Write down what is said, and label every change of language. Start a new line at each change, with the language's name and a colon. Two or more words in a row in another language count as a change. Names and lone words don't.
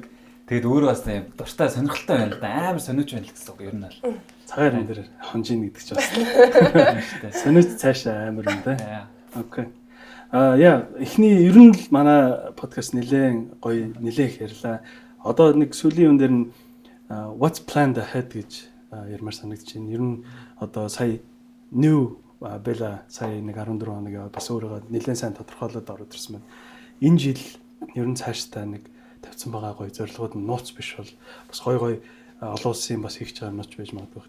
Mongolian: Тэгэд өөрөө бас тийм дуртай сонирхолтой байна л да. Амар сониуч байна л гэсэн үг ер нь бол. Цагаан юм дээр хонжин гэдэг ч бас. Сониуч цаашаа амар юм да. Окей. Эхний ер нь л манай подкаст нэлээд гоё нэлээд ярьлаа. Одоо нэг сүүлийн юм дээр нь
English: what's planned ahead
Mongolian: гэж ярмаар санагдаж байна. Ер нь одоо сая new Бэла сая нэг 14 хоног яваад бас өөрийгөө нэлээд сайн тодорхойлоод ороод ирсэн байна. Энэ жил ер нь цаашдаа нэг тавьсан байгаа гоё зорилгууд нь нууц биш бол бас гоё олон улсын бас хийж байгаа юмч байж магадгүй.